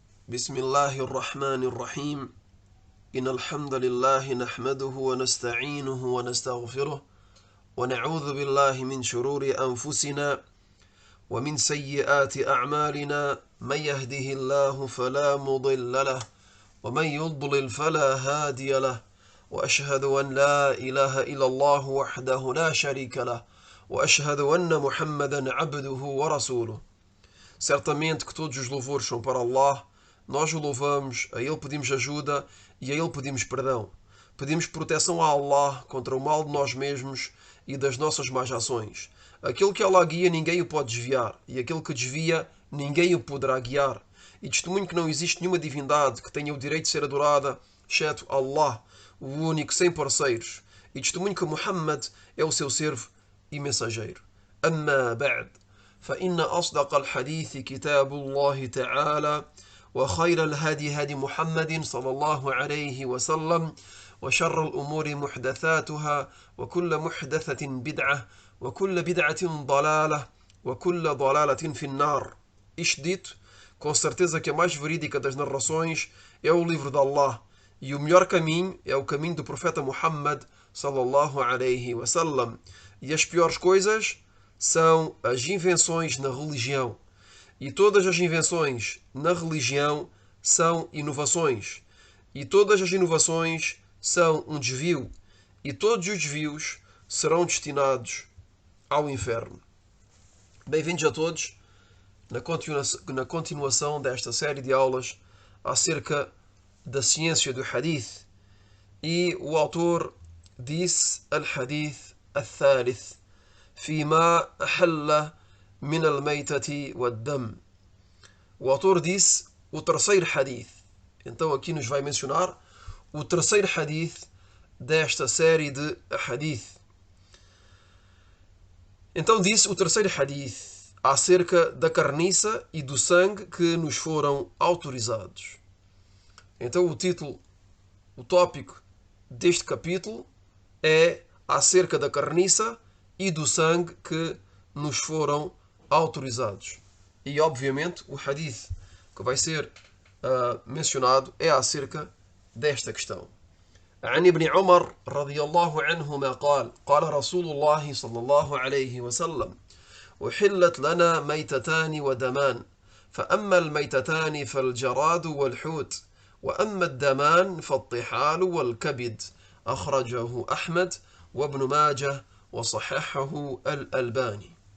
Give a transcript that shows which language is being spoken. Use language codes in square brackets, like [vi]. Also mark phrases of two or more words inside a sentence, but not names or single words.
[ar] بسم الله الرحمن الرحيم إن الحمد لله نحمده ونستعينه ونستغفره ونعوذ بالله من شرور أنفسنا ومن سيئات أعمالنا من يهده الله فلا مضل له ومن يضلل فلا هادي له وأشهد أن لا إله إلا الله وحده لا شريك له وأشهد أن محمدا عبده ورسوله. [pt] Certamente que todos os louvores são para Allah. Nós o louvamos, a Ele pedimos ajuda e a Ele pedimos perdão. Pedimos proteção a Allah contra o mal de nós mesmos e das nossas más ações. Aquele que Allah guia, ninguém o pode desviar. E aquele que desvia, ninguém o poderá guiar. E testemunho que não existe nenhuma divindade que tenha o direito de ser adorada, exceto Allah, o único, sem parceiros. E testemunho que Muhammad é o seu servo e mensageiro. [ar] أما بعد. فإن أصدق الحديث كتاب الله تعالى وخير الهدي هدي محمد صلى الله عليه وسلم وشر الأمور محدثاتها وكل محدثة بدعة وكل بدعة ضلالة وكل ضلالة في النار. [pt] Isto dito, com certeza que a mais verídica das narrações é o livro de Allah e o melhor caminho é o caminho do profeta Muhammad [ar] صلى الله عليه وسلم. [pt] E as piores coisas são as invenções na religião. E todas as invenções na religião são inovações. E todas as inovações são um desvio. E todos os desvios serão destinados ao inferno. Bem-vindos a todos na continuação desta série de aulas acerca da ciência do hadith. E o autor disse [ar] الحديث الثالث فيما أحل من الميتة والدم. [pt] O autor disse o terceiro hadith. Então aqui nos vai mencionar o terceiro hadith desta série de hadith. Então disse o terceiro hadith acerca da carniça e do sangue que nos foram autorizados. Então o título, o tópico deste capítulo é acerca da carniça e do sangue que nos foram autorizados. E obviamente o hadith que vai ser mencionado é acerca desta questão. [ar] عن ابن عمر رضي الله عنهما قال قال رسول الله صلى الله عليه وسلم أحلت لنا ميتتان ودمان فأما الميتتان فالجراد والحوت وأما الدمان فالطحال والكبد أخرجه أحمد وابن ماجه وصححه الألباني.